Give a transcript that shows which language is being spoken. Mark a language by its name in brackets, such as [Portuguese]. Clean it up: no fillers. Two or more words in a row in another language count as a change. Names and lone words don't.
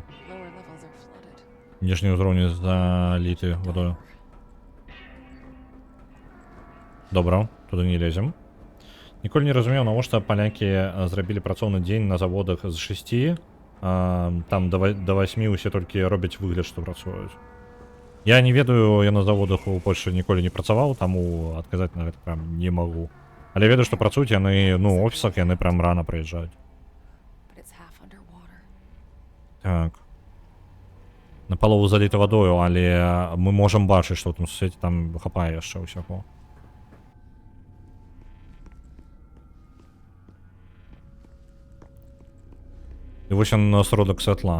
[English] Lower levels are flooded. [Belarusian] Ніжні ўзроўні заліты вадою. Добра, туды не лезем. Ніколі не разумеў, навошта палякі зрабілі працоўны дзень на заводах з 6, там до 8 усе толькі робяць выгляд, што працуюць. Я не ведаю, я на заводах у Польшчы ніколі не працаваў, таму адказаць на гэта прям не магу. Але ведаю, што працуюць яны, ну, у офісах яны прям рана прыязджаюць. [English] But it's half underwater. [Belarusian] Так. Напалову заліта вадою, але мы можам бачыць, што ў тым свеце там хапае яшчэ ўсяго. І вось ён асродак святла.